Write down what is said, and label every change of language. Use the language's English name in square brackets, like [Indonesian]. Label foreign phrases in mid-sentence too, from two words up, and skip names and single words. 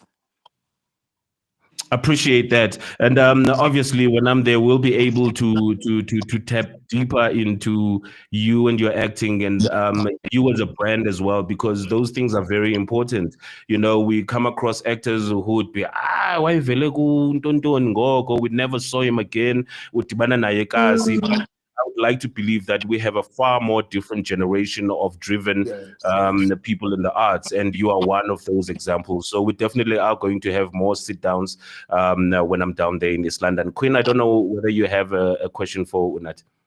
[English] Appreciate that. And obviously, when I'm there, we'll be able to tap deeper into you and your acting, and you as a brand as well, because those things are very important. We come across actors who would be, why [Xhosa] vele ku Ntonto ngoko, [English] we never saw him again. [Xhosa] Udibana naye kasi. [English] How like to believe that we have a far more different generation of driven people in the arts, and you are one of those examples. So we definitely are going to have more sit downs when I'm down there in East London. Queen, I don't know whether you have a question for Unathi.